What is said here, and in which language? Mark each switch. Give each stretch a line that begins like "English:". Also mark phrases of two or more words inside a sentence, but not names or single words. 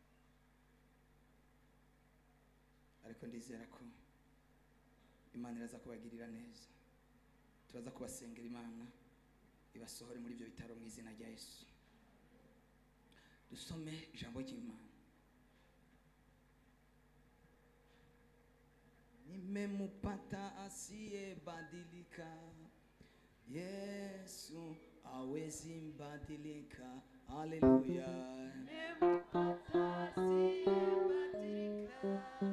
Kinyarwanda: Ariko ndizera ko Imana iraza kubagirira neza. Turaza kubasengera Imana ibasohore muri ibyo bitaro mu izina rya Yesu. Dusome ijambo ry'Imana.
Swahili: Nimempata asiyebadilika. Yesu hawezi mbadilika. Haleluya. Nimempata asiyebadilika.